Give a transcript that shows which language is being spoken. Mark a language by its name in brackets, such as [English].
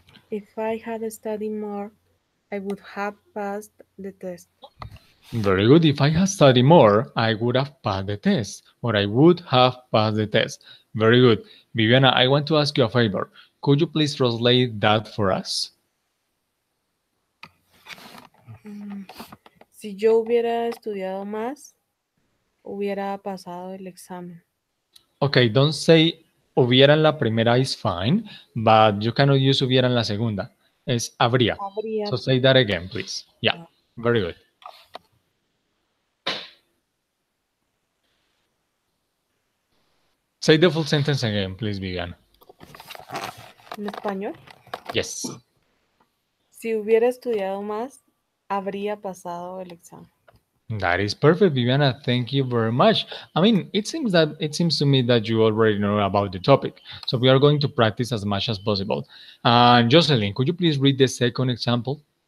[English] If I had studied more, I would have passed the test. Very good. If I had studied more, I would have passed the test, or I would have passed the test. Very good. Viviana, I want to ask you a favor. Could you please translate that for us? [Spanish] Si yo hubiera estudiado más, hubiera pasado el examen. [English] Okay, don't say [Spanish] hubiera en la primera [English] is fine, but you cannot use [Spanish] hubiera en la segunda. Es habría. Habría. [English] So say that again, please. Yeah, very good. Say the full sentence again, please, Viviana. [Spanish] ¿En español? [English] Yes. [Spanish] Si hubiera estudiado más, habría pasado el examen. [English] That is perfect, Viviana. Thank you very much. I mean, it seems to me that you already know about the topic. So we are going to practice as much as possible. And Jocelyn, could you please read the second example?